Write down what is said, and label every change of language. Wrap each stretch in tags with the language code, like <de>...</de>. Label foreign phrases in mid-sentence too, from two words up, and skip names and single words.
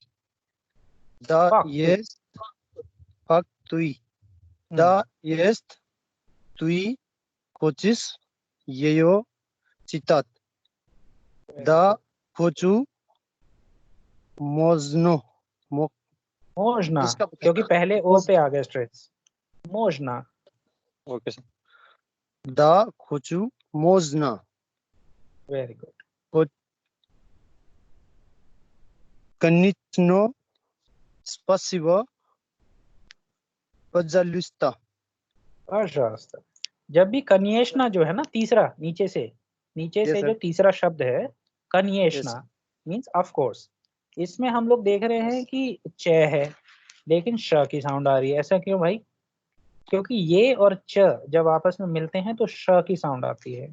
<ru>Да, есть факты. Да, есть. Ты хочешь ее читать? Да, хочу. Можно.</ru> <hi>मोजना, क्योंकि पहले ओ पे आ गया स्ट्रेस।</hi> <ru>मोजना।</ru> <en>okay sir.</en> <ru>Да, хочу. Можно.</ru> <en>very good.</en> <ru>Конечно. Спасибо. Пожалуйста. पожалуйста।</ru> <hi>जब भी कन्येशना जो है ना, तीसरा नीचे से जो तीसरा शब्द है कन्येशना,</hi> <en>means of course,</en> <hi>इसमें हम लोग देख रहे हैं कि च है लेकिन श की साउंड आ रही है। ऐसा क्यों भाई? क्योंकि ये और च जब आपस में मिलते हैं तो श की साउंड आती है।</hi>